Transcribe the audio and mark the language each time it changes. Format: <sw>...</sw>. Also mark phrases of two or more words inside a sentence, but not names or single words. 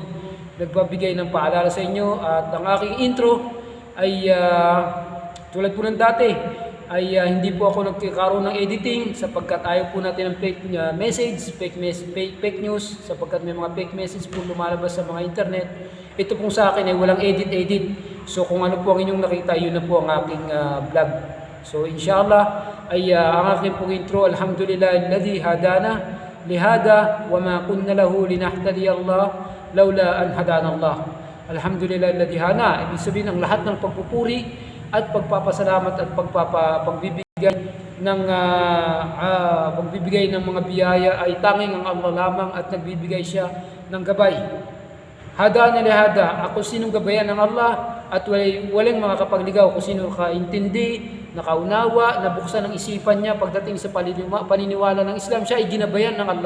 <tl>Nagbabigay ng paalala sa inyo at ang aking intro ay tulad po ng dati ay hindi po ako nagkakaroon ng editing sapagkat ayaw po natin ng</tl> <en>fake fake news</en> <tl>sapagkat may mga fake message po lumalabas sa mga internet. Ito pong sa akin ay walang edit. So kung ano po ang inyong nakita, yun na po ang aking vlog. So inshallah ay ang aking pong intro,</tl> <ar>الحمد لله الذي هدانا لهذا وما كنا له لنهتدي الله لولا أن هدانا الله. الحمد لله الذي هنا,</ar> <tl>ibig sabihin ang lahat ng pagpupuri at pagpapasalamat at pagbibigay ng mga biyaya ay tanging ang Allah lamang at nagbibigay siya ng gabay.</tl> <ar>هدانا لهذا,</ar> <tl>ako sinong gabayan ng Allah at walang makakapagligaw kung sino kaintindi, nakaunawa, nabuksan ang isipan niya pagdating sa paniniwala ng Islam, siya ay ginabayan ng Allah.</tl>